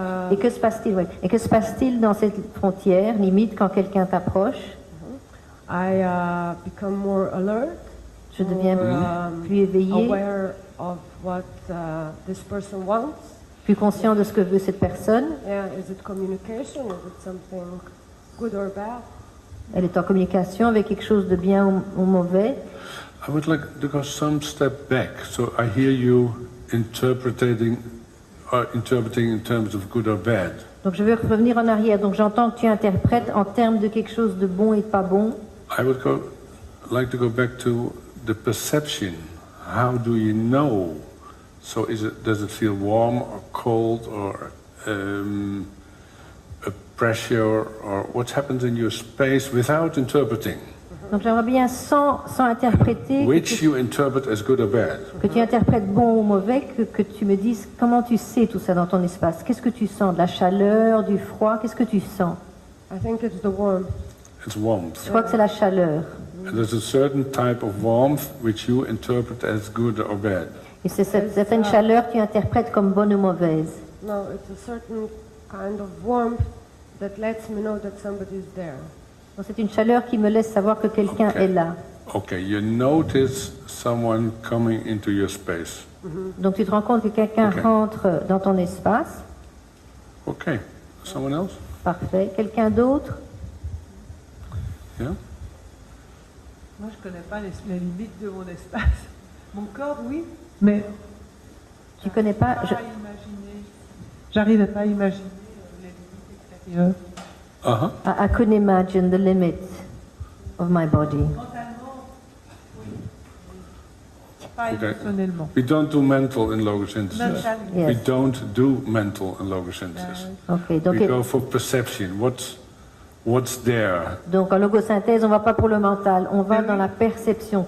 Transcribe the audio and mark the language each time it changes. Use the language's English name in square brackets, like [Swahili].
[French] Et que se passe-t-il, ouais. Et que se passe-t-il dans cette frontière limite quand quelqu'un t'approche? [English] I become more alert, [French] Je deviens [English] more [French] plus éveillé, [English] aware of what this person wants. [French] plus conscient de ce que veut cette personne. [English] Yeah, is it communication? Is it something good or bad? [French] Elle est en communication avec quelque chose de bien ou mauvais. [English] I would like to go some step back. So I hear you interpreting in terms of good or bad. [French] Donc je veux revenir en arrière. Donc j'entends que tu interprètes en termes de quelque chose de bon et de pas bon. [English] I would like to go back to the perception. How do you know? So does it feel warm or cold or a pressure or what happens in your space without interpreting? [French] Donc j'aimerais bien sans interpréter, [English] Which you interpret as good or bad. [French] que tu interprètes bon ou mauvais, que tu me dises comment tu sais tout ça dans ton espace. Qu'est-ce que tu sens? De la chaleur, du froid? Qu'est-ce que tu sens? [English] I think it's the warmth. It's warmth. [French] Je crois que c'est la chaleur. [English] And there's a certain type of warmth which you interpret as good or bad. [French] Et c'est cette certaine chaleur que tu interprètes comme bonne ou mauvaise. [English] No, it's a certain kind of warmth that lets me know that somebody's there. [French] Donc, c'est une chaleur qui me laisse savoir que quelqu'un Ok. est là. [English] Okay, you notice someone coming into your space. [French] Donc tu te rends compte que quelqu'un Ok. rentre dans ton espace. [English] Okay, someone else? [French] Parfait. Quelqu'un d'autre? [English] Yeah? [French] Moi, je connais pas les limites de mon espace. Mon corps, oui, mais Tu connais pas? pas à imaginer. J'arrive pas à imaginer les limites extérieures. Uh-huh. [English] I couldn't imagine the limits of my body. [French] Mentalement, oui. Pas Ok. émotionnellement. [English] We don't do mental in logosynthesis. [French] Mentalement. [English] Yes. We don't do mental in logosynthesis. [French] Ok. Donc, [English] We go for perception. What's there? [French] en logosynthèse, on va pas pour le mental, on va dans la perception.